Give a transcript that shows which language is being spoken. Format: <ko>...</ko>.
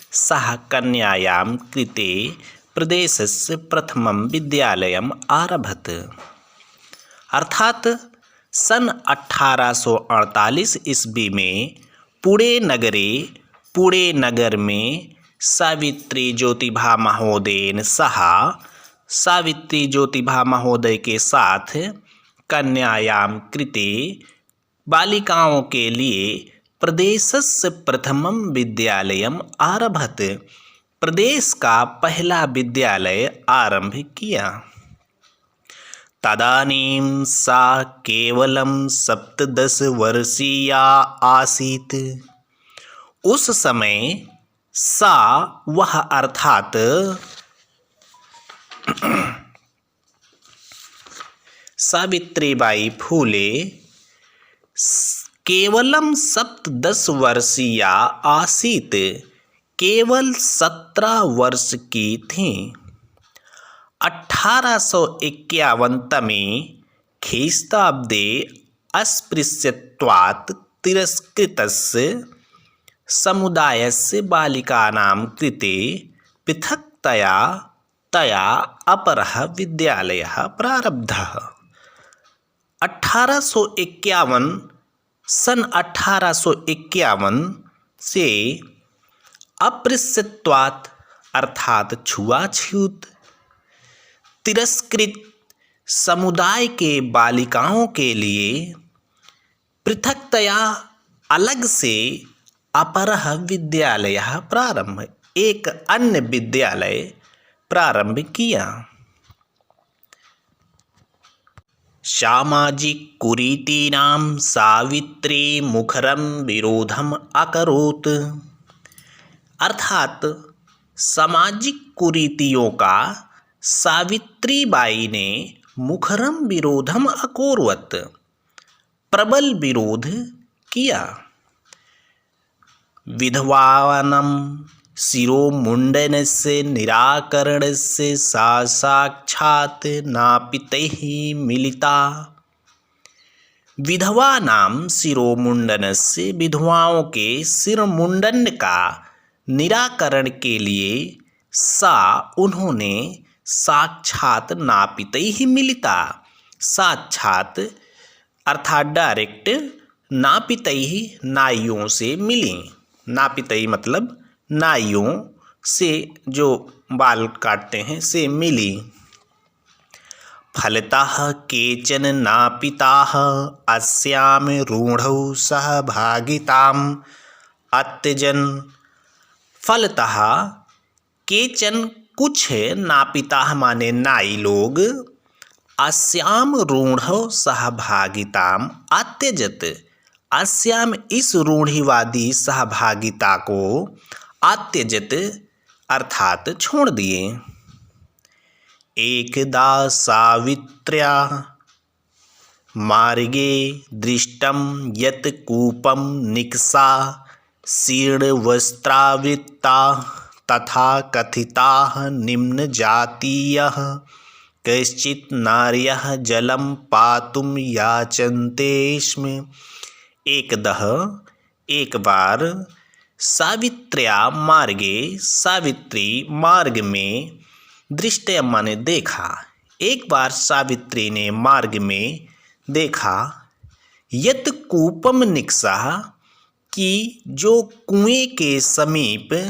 <sa>सः कन्यायां कृते प्रदेशस्य प्रथमं विद्यालयम् आरभत।</sa> <hi>अर्थात सन 1848 ईस्वी में पुणे नगर में सावित्री ज्योतिबा महोदयन सह सावित्री ज्योतिबा महोदय के साथ</hi> <sa>कन्यायां कृते</sa> <hi>बालिकाओं के लिए</hi> <sa>प्रदेशस्य प्रथमं विद्यालयम् आरभत,</sa> <hi>प्रदेश का पहला विद्यालय आरंभ किया।</hi> <sa>तदानीं सा केवलं 17 वर्षीया आसीत्।</sa> <hi>उस समय सा वह अर्थात सावित्रीबाई फूले</hi> <sa>केवलम 17 वर्षीया आसीत,</sa> <hi>केवल 17 वर्ष की थी।</hi> <sa>1851 तमे ख्रीस्ताब्दे अस्पृश्यत्वात् तिरस्कृतस्य समुदायस्य बालिकानां कृते पृथक्तया तया अपरः विद्यालयः प्रारब्धः।</sa> <hi>1851 सन 1851 से अस्पृश्यत्वात् अर्थात छुआछूत तिरस्कृत समुदाय के बालिकाओं के लिए पृथक्तया अलग से</hi> <sa>अपरः विद्यालयः प्रारंभ,</sa> <hi>एक अन्य विद्यालय प्रारंभ किया।</hi> <sa>सामाजिक कुरीतीनां सावित्री मुखरं विरोधम अकरोत्,</sa> <hi>अर्थात सामाजिक कुरीतियों का सावित्रीबाई ने</hi> <sa>मुखरम विरोधम अकरोत्,</sa> <hi>प्रबल विरोध किया।</hi> <sa>विधवानां शिरोमुण्डनस्य निराकरणस्य सा साक्षात् नापितैः मिलिता। विधवानां शिरोमुण्डनस्य,</sa> <hi>विधवाओं के सिर मुंडन का निराकरण के लिए सा उन्होंने</hi> <sa>साक्षात नापितैः मिलिता,</sa> <hi>साक्षात अर्थात डायरेक्ट, नापितैः नाइयों से मिली। नापितई मतलब नाइयों से जो बाल काटते हैं से मिली।</hi> <sa>फलतः केचन नापिताः अस्याम रूढ़ौ सहभागिताम् अत्यजन। फलतः केचन</sa> <hi>कुछ नापिताः माने नाई लोग</hi> <sa>अस्याम रूढ़ौ सहभागिताम् अत्यजत,</sa> <hi>अस्याम इस रूढ़िवादी सहभागिता को अत्यजत अर्थात छोड़ दिए।</hi> <sa>एकदा सावित्र्या मार्गे दृष्टं यत् कूपं निकषा शीर्णवस्त्रावृत्ता तथा कथिताः निम्नजातीयः कैश्चित् नार्यः जलं पातुं याचन्ते स्म।</sa> <hi>एक बार</hi> <sa>सावित्र्या मार्गे,</sa> <hi>सावित्री मार्ग में, दृष्टया माने देखा, एक बार सावित्री ने मार्ग में देखा,</hi> <sa>यत् कूपम निकषा</sa> <hi>कि जो कुएं के समीप,</hi>